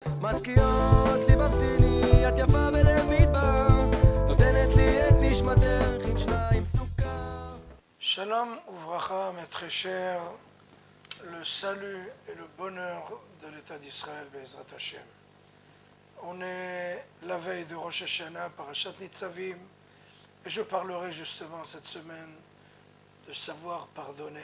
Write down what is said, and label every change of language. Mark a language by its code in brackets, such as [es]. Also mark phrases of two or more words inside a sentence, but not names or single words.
[he] משכיות ליבבתיני, את יפה בלב מדבר, נותנת לי את נשמתך עם שניים סוכר. שלום וברכה, [fr] mes très chers, le salut et le bonheur de l'État d'Israël, [he] בעזרת השם. [fr] On est la veille de Rosh Hashanah, Parashat Nitzavim, et je parlerai justement cette semaine de savoir pardonner.